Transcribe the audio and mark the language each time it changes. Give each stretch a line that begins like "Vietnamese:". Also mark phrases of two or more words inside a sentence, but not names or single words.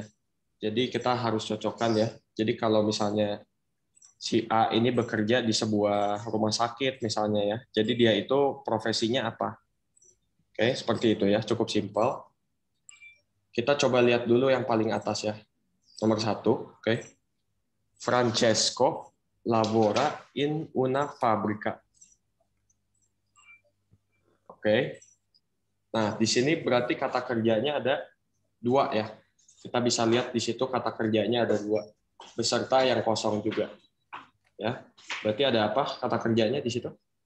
Indonesian: Jadi kita harus cocokkan ya. Jadi kalau misalnya si A ini bekerja di sebuah rumah sakit misalnya ya. Jadi dia itu profesinya apa? Oke, seperti itu ya. Cukup simpel. Kita coba lihat dulu yang paling atas ya. Nomor 1, oke.
Italian: Francesco lavora in una fabbrica.
Indonesian: Oke. Nah, di sini berarti kata kerjanya ada 2 ya. Kita bisa lihat di situ kata kerjanya ada 2. Beserta yang kosong juga. Ya. Berarti ada apa kata kerjanya di situ?